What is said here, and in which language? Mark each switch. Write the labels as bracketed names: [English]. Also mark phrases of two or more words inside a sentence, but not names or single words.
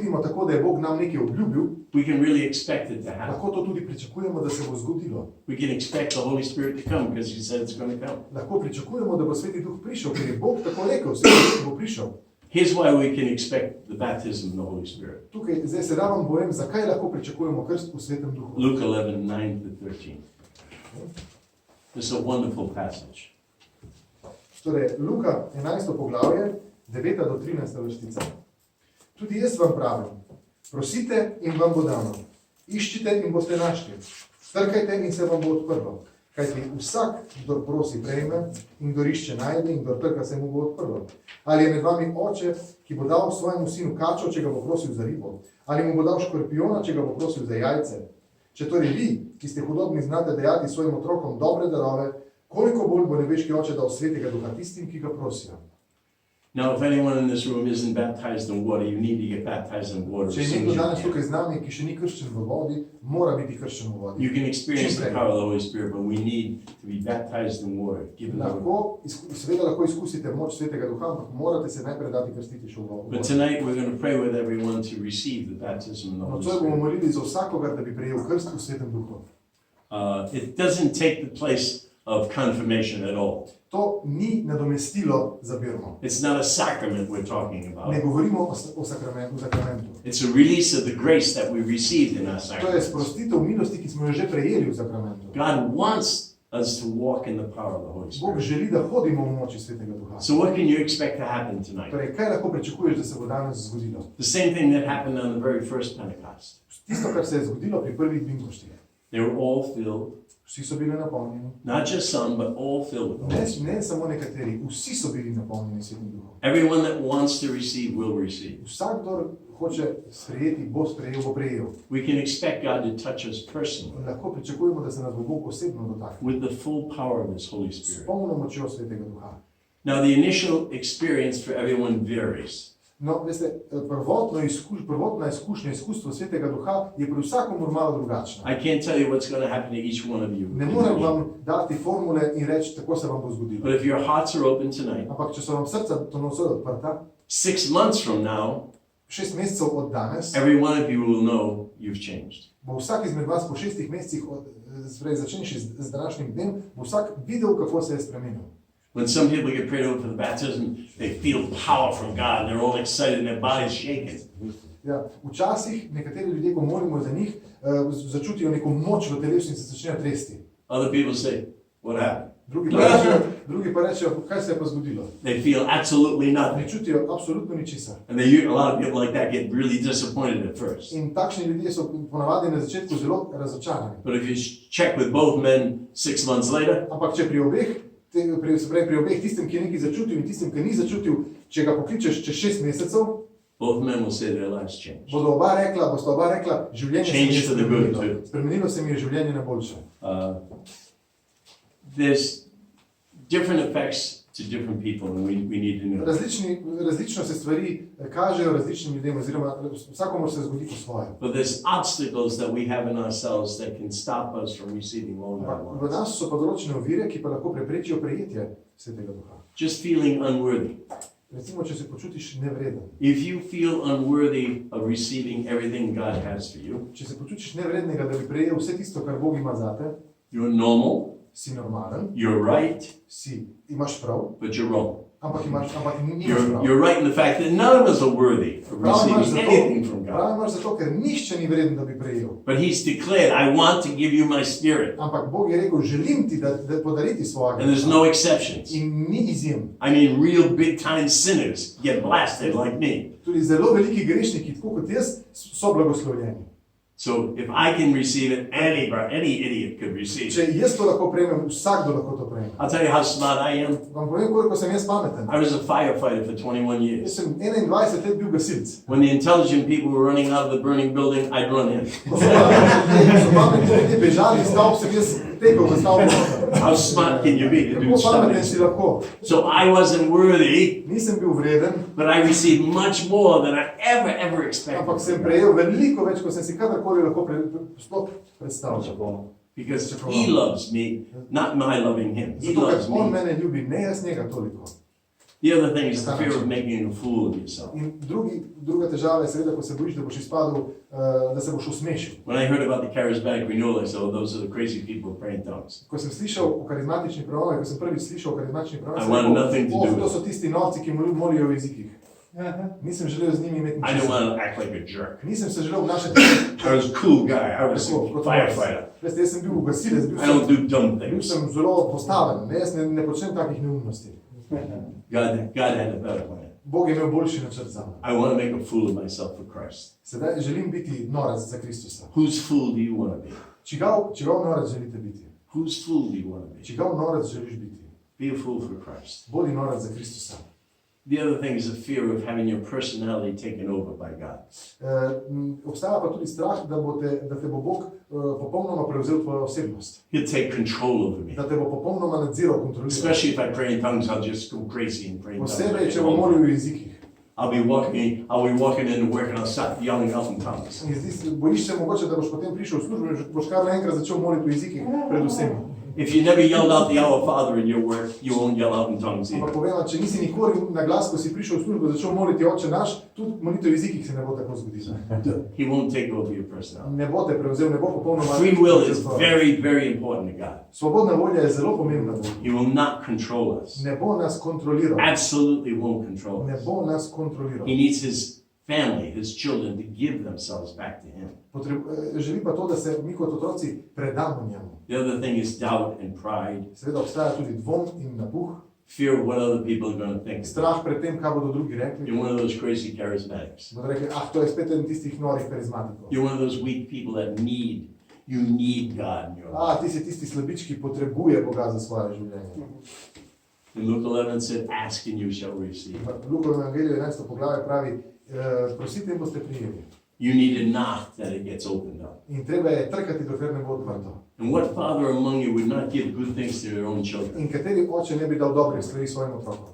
[Slovenian] vidimo tako, da je Bog nam nekaj obljubil, [English] we can really expect it to happen. [Slovenian] lahko to tudi pričakujemo, da se bo zgodilo. [English] We can expect the Holy Spirit to come because He said it's going to come. [Slovenian] Lahko pričakujemo, da bo Sveti Duh prišel, ker je Bog tako rekel, Sveti Duh bo prišel. [English] Here's why we can expect the baptism of the Holy Spirit. [Slovenian] Tukaj zdaj se vam povem, zakaj lahko pričakujemo krst v Svetem Duhu. [English] Luke 11:9-13. This is a wonderful passage. [Slovenian] Torej, Luka 11. poglavje, 9. do 13. vrstica. Tudi jaz vam pravim, prosite in vam bo dano, iščite in boste našli, trkajte in se vam bo odprlo. Kajti vsak, kdor prosi, prejme, in kdor išče, najde, in kdor trka, se mu bo odprlo. Ali je med vami oče, ki bo dal svojemu sinu kačo, če ga bo prosil za ribo? Ali mu bo dal škorpiona, če ga bo prosil za jajce? Če torej vi, ki ste hudobni, znate dajati svojim otrokom dobre darove, koliko bolj bo nebeški oče dal svetega duha tistim, ki ga prosijo? [English] Now, if anyone in this room isn't baptized in water, you need to get baptized in water [Slovenian] Če [English] as [Slovenian] je [English] soon [Slovenian] nekdo [English] as you [Slovenian] danes [English] can. [Slovenian] tukaj z nami, ki še ni krščen v vodi, mora biti krščen v vodi. [English] You can experience the [Slovenian] Čim prej. [English] power of the Holy Spirit, but we need to be baptized in water. Given the [Slovenian] Seveda lahko izkusite moč svetega duha, ampak morate se najprej dati krstiti še v [English] But [Slovenian] vodi. [English] tonight we're going to pray with everyone to receive the baptism of the Holy [Slovenian] Nocoj bomo [English] Spirit. [Slovenian] molili za vsakogar, da bi prejel krst v svetem duhu. [English] It doesn't take the place of confirmation at all. [Slovenian] To ni nadomestilo za birmo. [English] It's not a sacrament we're talking [Slovenian] Ne [English] about. [Slovenian] govorimo o sakramentu. [English] It's a release of the grace that we received in our [Slovenian] To je [English] sacraments. [Slovenian] sprostitev milosti, ki smo jo že prejeli v sakramentu. [English] God wants us to walk in the power of the Holy [Slovenian] Bog [English] Spirit. [Slovenian] želi, da hodimo v moči svetega duha. [English] So what can you expect to happen tonight? [Slovenian] Torej, kaj lahko pričakuješ, da se bo danes zgodilo? [English] The same thing that happened on the very first Pentecost. [Slovenian] Tisto, kar se je zgodilo pri prvih binkoštih. [English] They were all filled, [Slovenian] Vsi so bili napolnjeni. [English] not just some, but all filled with the Holy Spirit. [Slovenian] Ne samo nekateri, vsi so bili napolnjeni svetim duhom. [English] Everyone that wants to receive will receive. [Slovenian] Vsak, kdo hoče sprejeti, bo sprejel, bo prejel. [English] We can expect God to touch us [Slovenian] In [English] personally [Slovenian] lahko pričakujemo, da se nas bo Bog osebno dotaknil. [English] with the full power of His Holy [Slovenian] S [English] Spirit. [Slovenian] polno močjo svetega duha. [English] Now, the initial experience for everyone varies. [Slovenian] No, veste, prvotna izkušnja, izkustvo svetega duha je pri vsakomur malo drugačna. [English] I can't tell you what's going to happen to each one of you. [Slovenian] Ne morem vam dati formule in reči, tako se vam bo zgodilo. [English] But if your hearts are open tonight, [Slovenian] Ampak, če so vam srca to nocoj odprta, [English] 6 months from now, [Slovenian] 6 mesecev od danes, [English] every one of you will know you've changed. [Slovenian] bo vsak izmed vas po 6 mesecih, začenši z današnjim dnem, bo vsak videl, kako se je spremenil. [English] When some people get prayed over for the baptism, they feel power from God and they're all excited and their body's shaking. [Slovenian] Ja, včasih nekateri ljudje, ko molimo za njih, začutijo neko moč v telesu in se začnejo tresti. [English] Other people say, what happened? [Slovenian] Drugi pa rečejo, kaj se je pa zgodilo. [English] They feel absolutely [Slovenian] Ne [English] nothing. [Slovenian] čutijo absolutno ničesar. [English] And a lot of people like that get really disappointed at first. [Slovenian] In takšni ljudje so ponavadi na začetku zelo razočarani. [English] But if you check with both men 6 months later, [Slovenian] Ampak če pri obeh, tistem, ki je nekaj začutil in tistim, ki ni začutil, če ga pokličeš čez 6 mesecev, [English] both men will say their lives changed. [Slovenian] bosta oba rekla, življenje se mi je [English] Change for the good, [Slovenian] spremenilo. [English] too. [Slovenian] Spremenilo se mi je življenje na boljše. [English] There's different effects to different people, and we need to know. [Slovenian] Različno se stvari kažejo različnim ljudem, oziroma vsakomur se zgodi po svoje. [English] But there's obstacles that we have in ourselves that can stop us from receiving all God [Slovenian] V [English] wants. [Slovenian] nas so pa določene ovire, ki pa lahko preprečijo prejetje Svetega Duha. [English] Just feeling unworthy. [Slovenian] Recimo, če se počutiš nevreden. [English] If you feel unworthy of receiving everything God has for you, [Slovenian] Če se počutiš nevrednega, da bi prejel vse tisto, kar Bog ima zate, [English] you're normal, [Slovenian] si normalen, [English] you're right, [Slovenian] imaš prav, [English] but you're wrong. [Slovenian] ampak nimaš prav. [English] You're right in the fact that none of us are worthy of receiving anything from God. [Slovenian] Prav imaš zato, ker nihče ni vreden, da bi prejel. [English] But He's declared, I want to give you my spirit. [Slovenian] Ampak Bog je rekel, želim ti da podariti svojega. [English] And there's no exceptions. [Slovenian] In ni izjem. [English] I mean, real big time sinners get blasted like me. [Slovenian] Tudi zelo veliki grešniki, tako kot jaz, so blagoslovljeni. [English] So if I can receive it, any idiot could receive [Slovenian] Če [English] it. [Slovenian] jaz to lahko prejmem, vsakdo lahko to prejme. [English] I'll tell you how smart I am. [Slovenian] Vam povem, koliko sem jaz pameten. [English] I was a firefighter for 21 [Slovenian] Jaz [English] years. [Slovenian] sem 21 let bil gasilc. [English] When the intelligent people were running out of the burning building, I'd run in. [Slovenian] Ko so pametni ljudje bežali iz stavb, sem jaz tekel v stavbo. [English] How smart can you be to do [Slovenian] Kako pameten [English] stuff? [Slovenian] si lahko. [English] So I wasn't worthy, [Slovenian] Nisem bil vreden, [English] but I received much more than I ever [Slovenian] ampak [English] expected. [Slovenian] sem prejel veliko več, kot sem si kadarkoli lahko sploh predstavljal. [English] Because He loves me, not my loving Him. He [Slovenian] Zato, [English] loves [Slovenian] ker on [English] me. [Slovenian] mene ljubi, ne jaz njega toliko. [English] The other thing is the fear of making a fool of yourself. [Slovenian] In druga težava je seveda, ko se bojiš, da boš izpadel, da se boš usmešil. [English] When I heard about the charismatic renewal, I said, oh, those are the crazy people praying tongues. [Slovenian] Ko sem slišal o karizmatični prenovi, ko sem prvič slišal o karizmatični prenovi, [English] I [Slovenian] sem [English] want nothing to do [Slovenian] rekel, [English] with [Slovenian] to so tisti novci, ki molijo v jezikih. Nisem želel z njimi imeti [English] I didn't [Slovenian] ničesar. [English] want to act like a jerk. [Slovenian] Nisem se želel obnašati [English] I was a cool guy. I was [Slovenian] tako, [English] a [Slovenian] kot [English] firefighter. [Slovenian] Veste, jaz sem bil gasilec, [English] I don't do dumb [Slovenian] bil [English] things. [Slovenian] sem zelo postaven, ne, jaz ne počnem takih neumnosti. [English] God had a better plan. [Slovenian] Bog je imel boljši načrt za me. [English] I want to make a fool of myself for Christ. [Slovenian] Sedaj želim biti norec za Kristusa. [English] Whose fool do you want to be? [Slovenian] Čigav norec želite biti? [English] Whose fool do you want to be? [Slovenian] Čigav norec želiš biti? [English] Be a fool for Christ. [Slovenian] Bodi norec za Kristusa. [English] The other thing is the fear of having your personality taken over by God. [Slovenian] Obstaja pa tudi strah, da te bo Bog popolnoma prevzel tvojo osebnost. [English] He'll take control over me. [Slovenian] Da te bo popolnoma nadziral, kontroliral. [English] Especially if I pray in tongues, I'll just go crazy and pray in tongues. [Slovenian] Posebej, če bo molil v jezikih. [English] I'll be walking into work and I'll start yelling out in tongues. [Slovenian] Bojiš se mogoče, da boš potem prišel v službo in boš kar naenkrat začel moliti v jezikih pred vsemi. [English] If you never yelled out the Our Father in your work, you won't yell out in tongues [Slovenian] Ampak [English] either. [Slovenian] povem, če nisi nikoli na glas, ko si prišel v službo, začel moliti Oče naš, tudi molitev v jezikih se ne bo tako zgodila. [English] He won't take over your personality. [Slovenian] Ne bo te prevzel, ne bo popolnoma. [English] Free will is very, very important to God. [Slovenian] Svobodna volja je zelo pomembna. [English] He will not control us. [Slovenian] Ne bo nas kontroliral. [English] Absolutely won't control [Slovenian] Ne [English] us. [Slovenian] bo nas kontroliral. [English] He needs his family, his children, to give themselves back to him. [Slovenian] Želi pa to, da se mi kot otroci predamo njemu. [English] The other thing is doubt and pride, [Slovenian] Seveda obstaja tudi dvom in napuh, [English] fear of what other people are going to think. [Slovenian] strah pred tem, kaj bodo drugi rekli. [English] You're one of those crazy charismatics. [Slovenian] Bodo rekli, to je spet eden tistih norih karizmatikov. [English] You're one of those weak people that you need God in your life. [Slovenian] Ti si tisti slabič, ki potrebuje Boga za svoje življenje. [English] And Luke 11 said, ask and you shall receive. [Slovenian] V Lukovem evangeliju 11. poglavje pravi, prosite in boste prijeli. [English] You need to knock that it gets opened up. [Slovenian] In treba je trkati, dokler ne bo odprto. [English] And what father among you would not give good things to their own children? [Slovenian] In kateri oče ne bi dal dobrih stvari svojim otrokom?